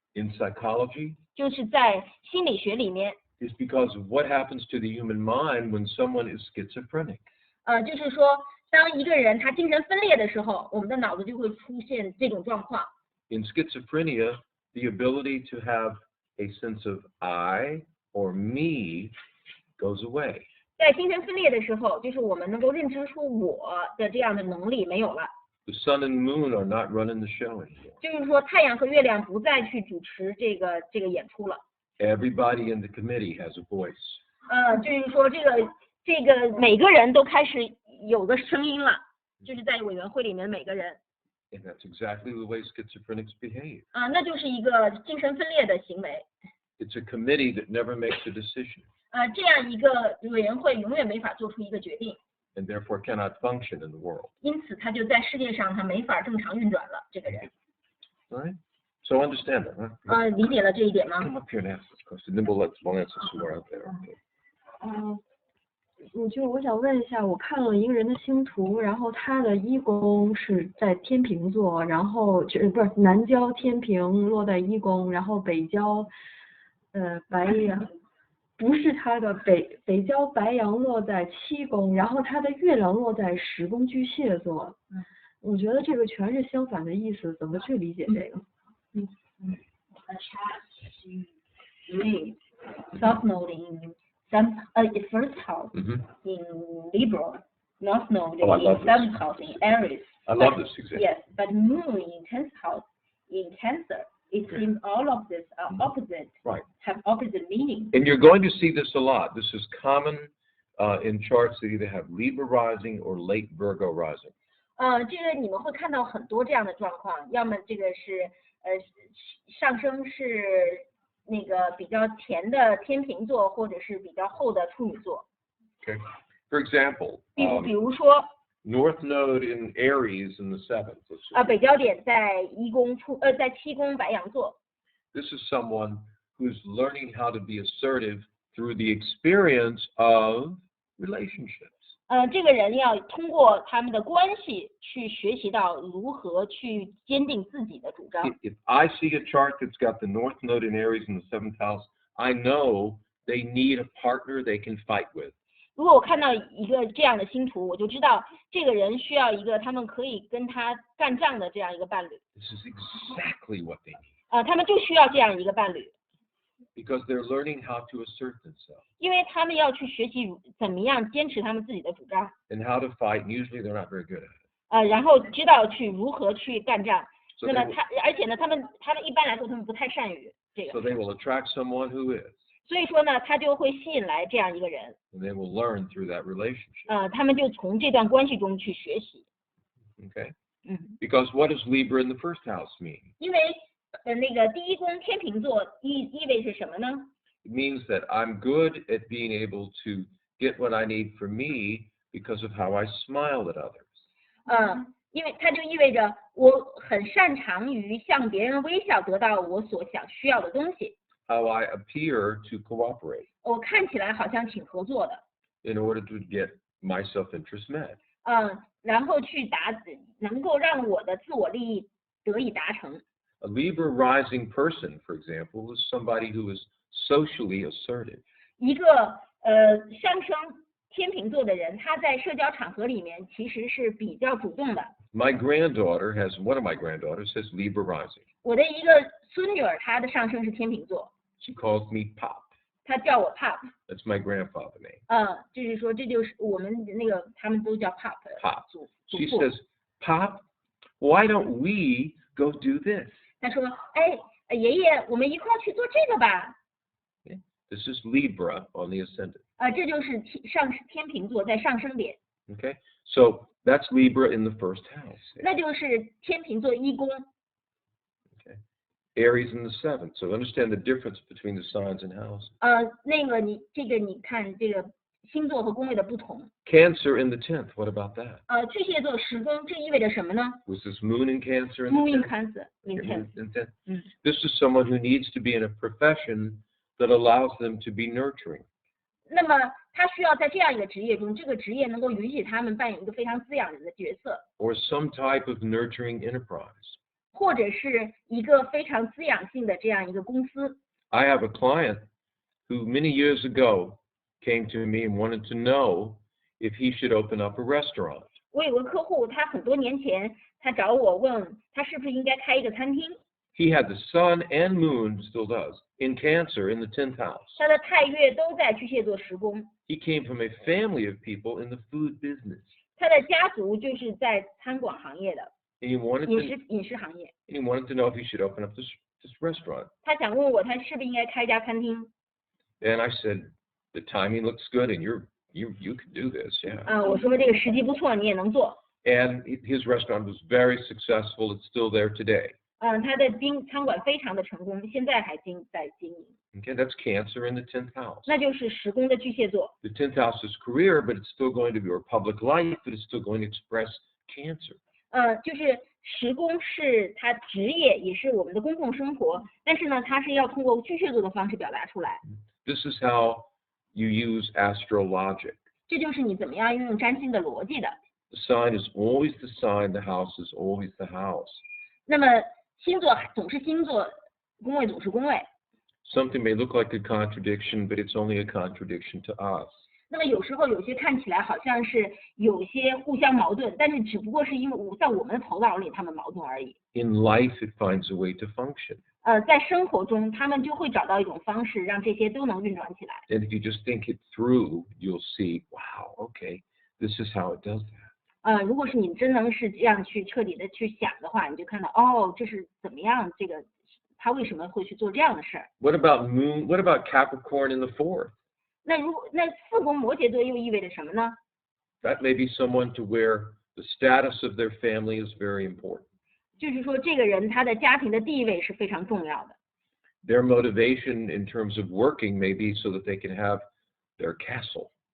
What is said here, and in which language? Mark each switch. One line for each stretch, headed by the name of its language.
English: in psychology
Chinese: 就是在心理学里面，
English: is because of what happens to the human mind when someone is schizophrenic.
Chinese: 就是说，当一个人他精神分裂的时候，我们的脑子就会出现这种状况。
English: In schizophrenia, the ability to have a sense of I or me goes away.
Chinese: 在精神分裂的时候，就是我们能够认知出我的这样的能力没有了。
English: The sun and moon are not running the show anymore.
Chinese: 就是说，太阳和月亮不再去主持这个演出了。
English: Everybody in the committee has a voice.
Chinese: 就是说这个每个人都开始有个声音了，就是在委员会里面每个人。
English: And that's exactly the way schizophrenics behave.
Chinese: 那就是一个精神分裂的行为。
English: It's a committee that never makes a decision.
Chinese: 这样一个委员会永远没法做出一个决定。
English: And therefore cannot function in the world.
Chinese: 因此，他就在世界上他没法正常运转了。这个人。
English: All right? So understand that, huh?
Chinese: 理解了这一点吗？
English: Come up here and ask this question, then we'll answer some more out there. Okay.
Chinese: 我想问一下，我看了一个人的星图，然后他的一宫是在天平座，然后不是南交天平落在一宫，然后北交白羊，不是他的北交白羊落在七宫，然后他的月亮落在10宫巨蟹座。我觉得这个全是相反的意思，怎么去理解这个
English: ？South Node in first house in Libra, North Node in seventh house in Aries. I love this example. Yes, but Moon in 10th house in Cancer. It seems all of this are opposite, right. Have opposite meaning. And you're going to see this a lot. This is common in charts that either have Libra rising or late Virgo rising.
Chinese: 这个你们会看到很多这样的状况，要么这个是上升是那个比较甜的天秤座，或者是比较厚的处女座。
English: Okay. For example,
Chinese: 比如说
English: North Node in Aries in the 7th.
Chinese: 北交点在在七宫白羊座。
English: This is someone who's learning how to be assertive through the experience of relationships.
Chinese: 这个人要通过他们的关系去学习到如何去坚定自己的主张。
English: If I see a chart that's got the North Node in Aries in the 7th house, I know they need a partner they can fight with.
Chinese: 如果我看到一个这样的星图，我就知道这个人需要一个他们可以跟他干仗的这样一个伴侣。
English: This is exactly what they need.
Chinese: 他们就需要这样一个伴侣。
English: Because they're learning how to assert themselves.
Chinese: 因为他们要去学习怎么样坚持他们自己的主张。
English: And how to fight, and usually they're not very good at it.
Chinese: 然后知道如何去干仗。
English: So
Chinese: 那么而且呢，他们一般来说他们不太善于这个。
English: So they will attract someone who is.
Chinese: 所以说呢，他就会吸引来这样一个人。
English: And they will learn through that relationship.
Chinese: 他们就从这段关系中去学习。
English: Okay. Because what does Libra in the first house mean?
Chinese: 因为那个第一宫天秤座意味是什么呢？
English: It means that I'm good at being able to get what I need for me because of how I smile at others.
Chinese: 因为它就意味着我很擅长于向别人微笑，得到我所需要的东西。
English: How I appear to cooperate.
Chinese: 我看起来好像挺合作的。
English: In order to get my self-interest met.
Chinese: 然后能够让我的自我利益得以达成。
English: A Libra rising person, for example, is somebody who is socially assertive.
Chinese: 一个上升天秤座的人，他在社交场合里面其实是比较主动的。
English: My granddaughter one of my granddaughters has Libra rising.
Chinese: 我的一个孙女儿，她的上升是天秤座，
English: She calls me Pop.
Chinese: 她叫我 Pop。
English: That's my grandfather's name.
Chinese: 就是说这就是我们那个他们都叫 Pop。
English: Pop.
Chinese: 祖
English: She
Chinese: 父。
English: says, Pop, why don't we go do this?
Chinese: 她说，哎，爷爷，我们一块儿去做这个吧。
English: Okay? This is Libra on the ascendant.
Chinese: 这就是天秤座在上升点，
English: Okay? So that's Libra in the first house.
Chinese: 那就是天秤座一宫。
English: Okay? Aries in the seventh. So understand the difference between the signs and houses.
Chinese: 那个你看这个星座和宫位的不同。
English: Cancer in the 10th. What about that?
Chinese: 巨蟹座10宫，这意味着什么呢
English: Was this Moon in Cancer in ？Moon in the 10th? Cancer in Okay, Cancer。 Moon in 10th. 嗯 This is someone who needs to be in a profession that allows them to be nurturing.
Chinese: 那么他需要在这样一个职业中，这个职业能够允许他们扮演一个非常滋养人的角色，
English: Or some type of nurturing enterprise.
Chinese: 或者是一个非常滋养性的这样一个公司。
English: I have a client who many years ago came to me and wanted to know if he should open up a restaurant.
Chinese: 我有个客户，他很多年前他找我问他是不是应该开一个餐厅。
English: He had the sun and moon, still does, in Cancer in the 10th house.
Chinese: 他的太月都在巨蟹座10宫，
English: He came from a family of people in the food business.
Chinese: 他的家族就是在餐馆行业的
English: And he wanted
Chinese: 饮食行业。
English: to know if he should open up this restaurant.
Chinese: 他想问我，他是不是应该开一家餐厅？
English: And I said, the timing looks good and you can do this, yeah.
Chinese: 我说这个时机不错，你也能做。
English: And his restaurant was very successful. It's still there today.
Chinese: 他的餐馆非常的成功，现在还在经营。
English: Okay, that's Cancer in the 10th house.
Chinese: 那就是10宫的巨蟹座。
English: The 10th house is career, but it's still going to be your public life, but it's still going to express Cancer.
Chinese: 就是10宫是他职业，也是我们的公共生活，但是呢，他是要通过巨蟹座的方式表达出来。
English: This is how you use astrologic.
Chinese: 这就是你怎么样运用占星的逻辑的。
English: The sign is always the sign, the house is always the house.
Chinese: 那么星座总是星座，宫位总是宫位。
English: Something may look like a contradiction, but it's only a contradiction to us.
Chinese: 那么有时候有些看起来好像是有些互相矛盾，但是只不过是因为在我们的头脑里他们矛盾而已。
English: In life, it finds a way to function.
Chinese: 在生活中他们就会找到一种方式，让这些都能运转起来。
English: And if you just think it through, you'll see, wow, okay, this is how it does that.
Chinese: 如果是你真能是这样去彻底的去想的话，你就看到这是怎么样，这个他为什么会去做这样的事儿。
English: What about Moon? What about Capricorn in the 4th?
Chinese: 那4宫摩羯座又意味着什么呢？
English: That may be someone to where the status of their family is very important.
Chinese: 就是说这个人他的家庭的地位是非常重要的。
English: Their motivation in terms of working may be so that they can have their castle.